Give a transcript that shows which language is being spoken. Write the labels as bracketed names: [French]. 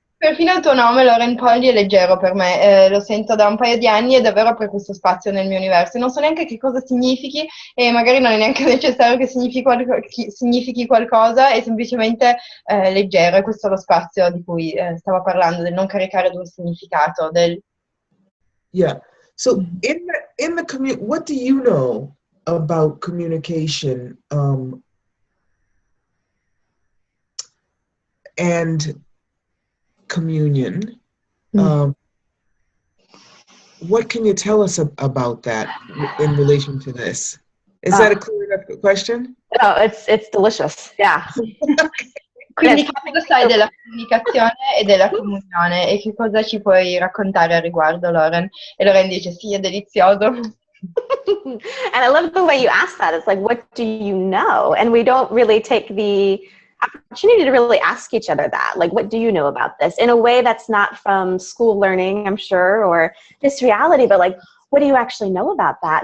[Italian] Perfino il tuo nome, Lauren Polly, è leggero per me, lo sento da un paio di anni e davvero apre questo spazio nel mio universo. Non so neanche che cosa significhi, e magari non è neanche necessario che significhi qualcosa, è semplicemente leggero, e questo è lo spazio di cui stavo parlando, del non caricare di un significato. [English] Yeah. So in the community, what do you know about communication and communion? What can you tell us about that in relation to this? Is that a clear enough question? Oh, it's delicious. Yeah. [Italian] Quindi che cosa sai della comunicazione e della comunione, e che cosa ci puoi raccontare al riguardo, Lauren? E Lauren dice sì, è delizioso. [English] And I love the way you ask that. It's like, what do you know? And we don't really take the opportunity to really ask each other that. Like, what do you know about this? In a way that's not from school learning, I'm sure, or just reality, but like, what do you actually know about that?